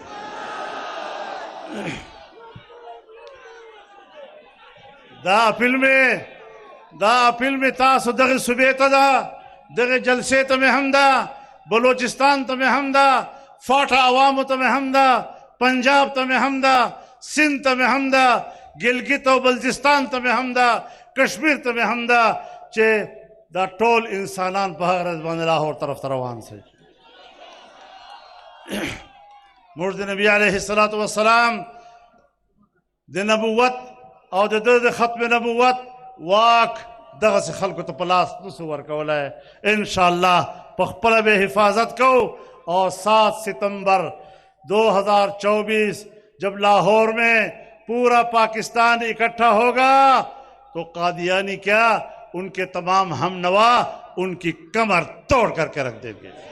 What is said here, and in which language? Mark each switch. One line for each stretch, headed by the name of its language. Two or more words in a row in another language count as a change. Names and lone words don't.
Pashto: دا اپیل میں تاسو دغه صوبې ته ده، دغه جلسې ته مې هم ده، بلوچستان ته مې هم ده، فاټا عوامو ته مې هم ده، پنجاب ته مې هم ده، سندھ ته مې هم ده، ګلګت او بلتستان ته مې هم ده، کشمیر ته مې هم ده، چې دا ټول انسانان په هغه ورځ باندې لاهور طرف ته روان شي۔ موږ د نبی علیه السلام د نبوت او د ختم نبوت واک دغسې خلکو ته په لاس نسو ورکولی،
Urdu: انشاءاللہ
Pashto: په خپله به حفاظت کو
Urdu: اور 7 ستمبر 2024 جب لاہور میں پورا پاکستان اکٹھا ہوگا تو قادیانی کیا ان کے تمام ہم نوا ان کی کمر توڑ کر کے رکھ دیں گے۔